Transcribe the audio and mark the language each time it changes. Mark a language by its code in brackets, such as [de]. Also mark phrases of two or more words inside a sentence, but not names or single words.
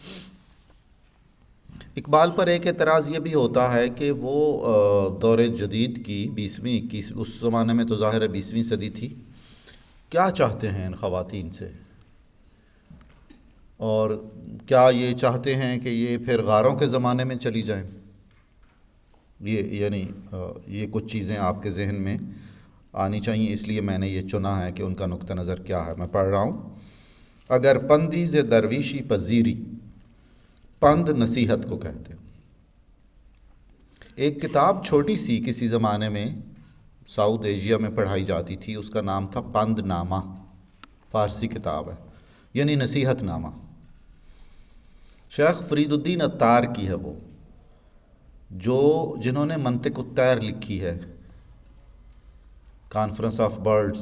[ur] اقبال پر ایک اعتراض یہ بھی ہوتا ہے کہ وہ دور جدید کی 20ویں اس زمانے میں تو ظاہر ہے 20ویں صدی تھی، کیا چاہتے ہیں ان خواتین سے، اور کیا یہ چاہتے ہیں کہ یہ پھر غاروں کے زمانے میں چلی جائیں؟ یہ کچھ چیزیں آپ کے ذہن میں آنی چاہیے، اس لیے میں نے یہ چنا ہے کہ ان کا نقطہ نظر کیا ہے۔ میں پڑھ رہا ہوں۔ [fa] اگر پندی ز درویشی پذیری، [ur] پند نصیحت کو کہتے ہیں۔ ایک کتاب چھوٹی سی کسی زمانے میں ساؤتھ ایشیا میں پڑھائی جاتی تھی، اس کا نام تھا پند نامہ، فارسی کتاب ہے، یعنی نصیحت نامہ۔ شیخ فرید الدین عطار کی ہے وہ، جنہوں نے منطق الطیر لکھی ہے، کانفرنس آف برڈز۔